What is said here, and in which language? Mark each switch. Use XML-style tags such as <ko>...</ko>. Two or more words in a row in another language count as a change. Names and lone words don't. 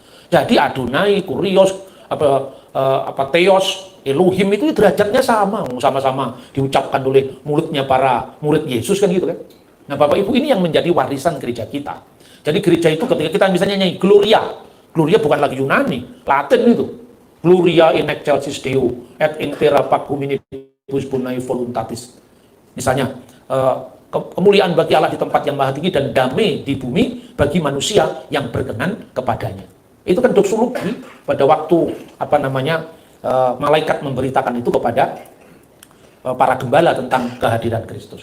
<id>Jadi Adonai, Kurios, Theos, Elohim itu derajatnya sama-sama diucapkan oleh mulutnya para murid Yesus kan gitu kan. Nah, Bapak Ibu, ini yang menjadi warisan gereja kita. Jadi gereja itu ketika kita misalnya nyanyi Gloria, Gloria bukan lagi Yunani, Latin itu.</id> <la>Gloria in excelsis Deo et in terra pax hominibus bonae voluntatis.</la> <id>Misalnya, kemuliaan bagi Allah di tempat yang maha tinggi dan damai di bumi bagi manusia yang berkenan kepadanya. Itu kan doksologi pada waktu malaikat memberitakan itu kepada para gembala tentang kehadiran Kristus.</id>